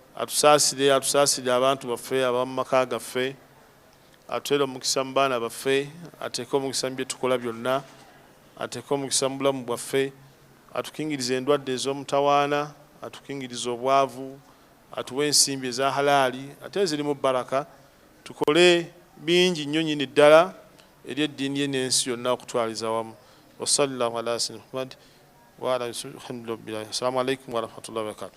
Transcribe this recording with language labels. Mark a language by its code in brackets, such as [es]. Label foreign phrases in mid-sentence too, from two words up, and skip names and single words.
[lg] atusaasire abantu baffe abamu maka gaffe, atuweere omukisa mu baana baffe, ateeke omukisa mu bye tukola byonna, ateeke omukisa mu bulamu bwaffe, atukingirize endwadde ez'omutawaana, atukingirize obwavu, atuwe ensimbi eza halaali ate ezirimu baraka, tukole bingi nnyo nnyini ddala eri eddiini ye n'ensi yonna okutwaliza wamu. [ar] وصلى الله على سيدنا محمد وعلى الحمد لله. السلام عليكم ورحمة الله وبركاته.